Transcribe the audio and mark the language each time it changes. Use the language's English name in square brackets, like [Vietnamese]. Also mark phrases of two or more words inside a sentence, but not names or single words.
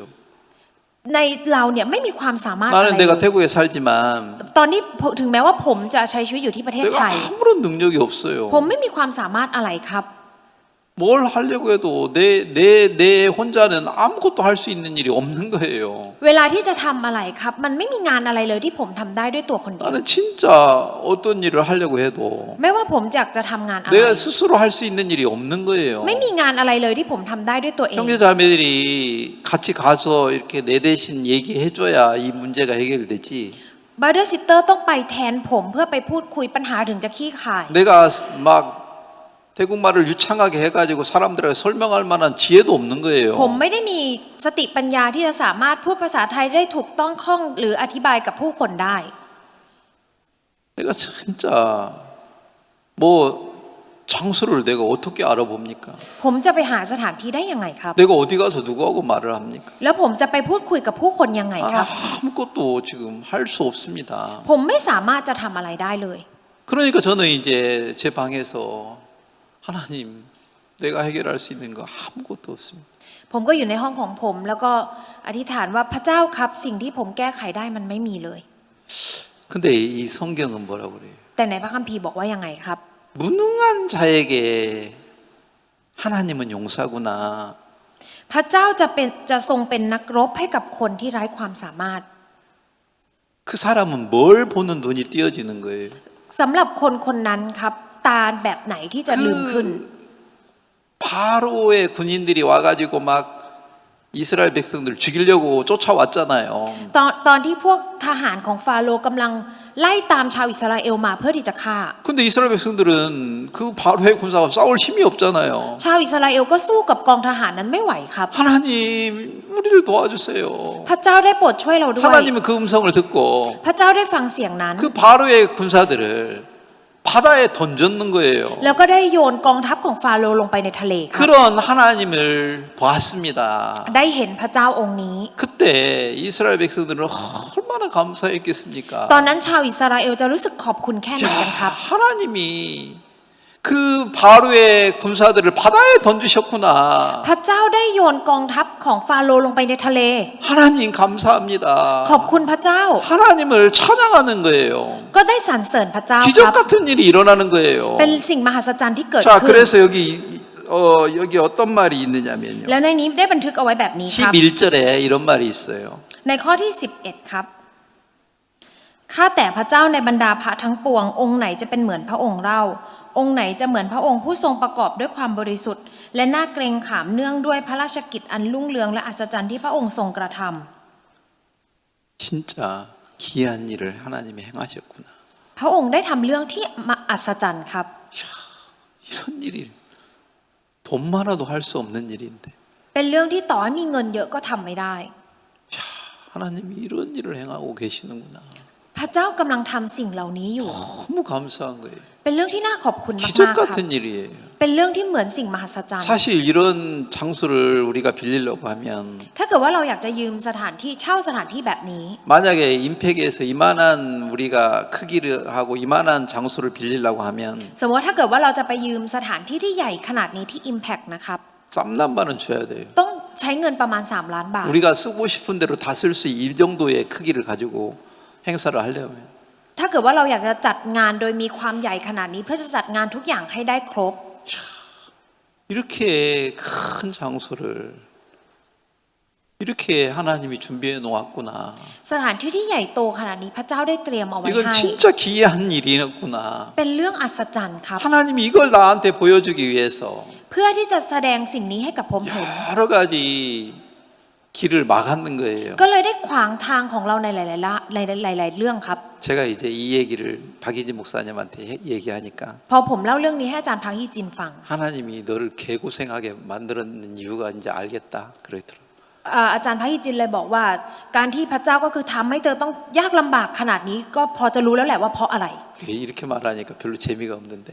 [Thai] ในเราเนี่ยไม่มีความสามารถอะไร [Korean] 나는 [Thai] เล [Korean] 내가 [Thai] ย [Korean] 태국에 살지만 [Thai] ตอนนี้ถึงแม้ว่าผมจะใช้ชีวิตอยู่ที่ประเทศไท [Korean] 내가 [Thai] ย [Korean] 아무런 능력이 없어요. [Thai] ผมไม่มีความสามารถอะไรครับ [Korean] 뭘 하려고 해도 내 혼자는 아무것도 할 수 있는 일이 없는 거예요. [Thai] เวลาที่จะทำอะไรครับ มันไม่มีงานอะไรเลยที่ผมทำได้ด้วยตัวคนเดียว [Korean] 나는 진짜 어떤 일을 하려고 해도 [Thai] ไม่ว่าผมอยากจะทำงานอะไร [Korean] 내가 스스로 할 수 있는 일이 없는 거예요. [Thai] ไม่มีงานอะไรเลยที่ผมทำได้ด้วยตัวเอง [Korean] 형제자매들이 같이 가서 이렇게 내 대신 얘기해줘야 이 문제가 해결되지. [English] brother sister [Thai] ต้องไปแทนผมเพื่อไปพูดคุยปัญหาถึงจะขี้ข่าย [Korean] 내가 막 태국말을 유창하게 해가지고 사람들에게 설명할 만한 지혜도 없는 [Thai] ผม [Korean] 거예요. [Thai] ไม่ได้มีสติปัญญาที่จะสามารถพูดภาษาไทยได้ถูกต้องคล่องหรืออธิบายกับผู้คนได้ [Korean] 내가 진짜 뭐 장소를 내가 어떻게 알아봅니까? [Thai] ผมจะไปหาสถานที่ได้ยังไงครับ [Korean] 내가 어디 가서 누구하고 말을 합니까? [Thai] แล้วผมจะไปพูดคุยกับผู้คนยังไงครับ [Korean] 아무것도 지금 할 수 없습니다. [Thai] ผมไม่สามารถจะทำอะไรได้เลย [Korean] 그러니까 저는 이제 제 방에서 하나님 내가 해결할 수 있는 거 아무것도 없습니다. [Thai] ผมก็อยู่ในห้องของผมแล้วก็อธิษฐานว่าพระเจ้าครับสิ่งที่ผมแก้ไขได้มันไม่มีเลย [Korean] 근데 이 성경은 뭐라고 그래요? [Thai] แต่ในพระคัมภีร์บอกว่ายังไงครับ [Korean] 무능한 자에게 하나님은 용사구나. [Thai] พระเจ้าจะทรงเป็นนักรบให้กับคนที่ไร้ความสามารถ [Korean] 그 사람은 뭘 보는 눈이 띄어지는 거예요. [Thai] สำหรับคนคนนั้นครับตาแบบไหนที่จะลืมขึ้น [Korean] 바로의 군인들이 와가지고 막 이스라엘 백성들 죽이려고 쫓아왔잖아요. [Thai] ตอนที่พวกทหารของฟาโรห์กำลังไล่ตามชาวอิสราเอลมาเพื่อที่จะฆ่า [Korean] 근데 이스라엘 백성들은 그 바로의 군사가 싸울 힘이 없잖아요. [Thai] ชาวอิสราเอลก็สู้กับกองทหารนั้นไม่ไหวครับ [Korean] 하나님 우리를 도와주세요. [Thai] พระเจ้าได้โปรดช่วยเราด้วย [Korean] 하나님은 그 음성을 듣고 [Thai] พระเจ้าได้ฟังเสียงนั้น [Korean] 그 바로의 군사들을 바다에 던졌는 거예요. [Thai] แล้วก็ได้โยนกองทัพของฟาโรห์ลงไปในทะเลครับ [Korean] 그런 하나님을 보았습니다. [Thai] ได้เห็นพระเจ้าองค์นี้ [Korean] 그때 이스라엘 백성들은 얼마나 감사했겠습니까? [Thai] ตอนนั้นชาวอิสราเอลจะรู้สึกขอบคุณแค่ไหนกันครับ [Korean] 하나님이 그 바로의 군사들을 바다에 던지셨구나. [Thai] พระเจ้าได้โยนกองทัพของฟาโรห์ลงไปในทะเล [Korean] 하나님 감사합니다. [Thai] ขอบคุณพระเจ้า [Korean] 하나님을 찬양하는 거예요. [Thai] ก็ได้สรรเสริญพระเจ้า [Korean] 기적 [Thai] ครับ [Korean] 같은 일이 일어나는 거예요. [Thai] เป็นสิ่งมหัศจรรย์ที่เกิด [Korean] 자, [Thai] ขึ้น [Korean] 그래서 여기 어떤 말이 있느냐면요. [Thai] แล้วในนี้ได้บันทึกเอาไว้แบบนี้ครับ [Korean] 11절에 이런 말이 있어요. [Thai] ในข้อที่11ครับข้าแต่พระเจ้าในบรรดาพระทั้งปวงองค์ไหนจะเป็นเหมือนพระองค์เราองค์ไหนจะเหมือนพระองค์ผู้ทรงประกอบด้วยความบริสุทธิ์และน่าเกรงขามเนื่องด้วยพระราชกิจอันรุ่งเรืองและอัศจรรย์ที่พระองค์ทรงกระทำ [Korean] 진짜 귀한 일을 하나님이 행하셨구나. [Thai] พระองค์ได้ทำเรื่องที่อัศจรรย์ครับ [Korean] 이런 일이 돈 많아도 할 수 없는 일인데. [Thai] เป็นเรื่องที่ต่อให้มีเงินเยอะก็ทำไม่ได้ [Korean] 하나님이 이런 일을 행하고 계시는구나. [Thai] พระเจ้ากำลังทำสิ่งเหล่านี้อยู่ [Korean] 너무 감사한 거예요. [Thai] เป็นเรื่องที่น่าขอบคุณมาก [Korean] 기적 [Thai] ๆครับ [Korean] 같은 일이에요. [Thai] เป็นเรื่องที่เหมือนสิ่งมหัศจรรย์ [Korean] 사실 이런 장소를 우리가 빌리려고 하면 [Thai] ถ้าเกิดว่าเราอยากจะยืมสถานที่เช่าสถานที่แบบนี้ [Korean] 만약에 임팩에서 이만한 우리가 크기를 하고 이만한 장소를 빌리려고 하면 [Thai] สมมติถ้าเกิดว่าเราจะไปยืมสถานที่ที่ใหญ่ขนาดนี้ที่ Impact นะครับ [Korean] 쌈남반은 줘야 돼요. [Thai] ต้องใช้เงินประมาณ3 ล้านบาท [Korean] 우리가 쓰고 싶은 대로 다 쓸 수 이 정도의 크기를 가지고 행사를 하려면 [Thai] ถ้าเกิดว่าเราอยากจะจัดงานโดยมีความใหญ่ขนาดนี้เพื่อจะจัดงานทุกอย่างให้ได้ครบ [Korean] 이렇게 큰 장소를 이렇게 하나님이 준비해 놓았구나. [Thai] สถานที่ที่ใหญ่โตขนาดนี้พระเจ้าได้เตรียมเอาไว้ [Korean] 이건 [Thai] ให้ [Korean] 진짜 기이한 일이었구나. [Thai] เป็นเรื่องอัศจรรย์ครับ [Korean] 하나님이 이걸 나한테 보여주기 위해서 [Thai] เพื่อที่จะแสดงสิ่งนี้ให้กับผมเห็น [Korean] 여러 가지 길을 막았는 거예요. [Thai] ก็เลยได้ขวางทางของเราในหลายๆเรื่องครับ [Korean] 제가 이제 이 얘기를 박희진 목사님한테 얘기하니까 [Thai] พอผมเล่าเรื่องนี้ให้อาจารย์พักฮีจินฟัง [Korean] 하나님이 너를 개고생하게 만들었는 이유가 이제 알겠다 그러더라고요. [Thai] อาจารย์พักฮีจินเลยบอกว่า การที่พระเจ้าก็คือทำให้เธอต้องยากลำบากขนาดนี้ก็พอจะรู้แล้วแหละว่าเพราะอะไร [Korean] 이렇게 말하니까 별로 재미가 없는데